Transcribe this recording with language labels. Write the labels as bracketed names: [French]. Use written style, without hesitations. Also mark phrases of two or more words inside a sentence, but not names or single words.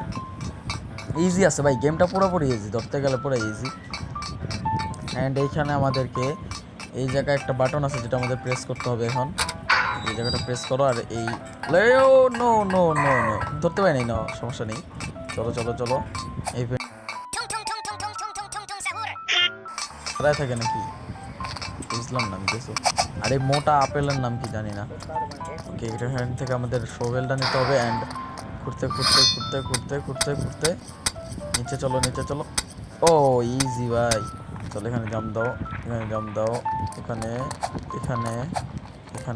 [Bangla] ইজি আছে ভাই, গেমটা পুরোপুরি ইজি, ধরতে গেলে পুরো ইজি। অ্যান্ড এইখানে আমাদেরকে এই জায়গায় একটা বাটন আছে যেটা আমাদের প্রেস করতে হবে এখন। এই জায়গাটা প্রেস করো আর এই [English] no no no no [Bangla] ধরতে পারি না, সমস্যা নেই। চলো চলো চলো এই Tung tung tung tung tung tung tung tung tung sahur. প্রায় থাকে নাকি বুঝলাম না আমি কিছু। আর এই মোটা আপেলের নাম কি জানি না। ওকে, এখান থেকে আমাদের শোভেলটা নিতে হবে অ্যান্ড ঘুরতে ঘুরতে ঘুরতে ঘুরতে ঘুরতে ঘুরতে নিচে চলো নিচে চলো। ও ইজি ভাই, চলো এখানে জাম দাও, এখানে জাম দাও, এখানে এখানে এখানে।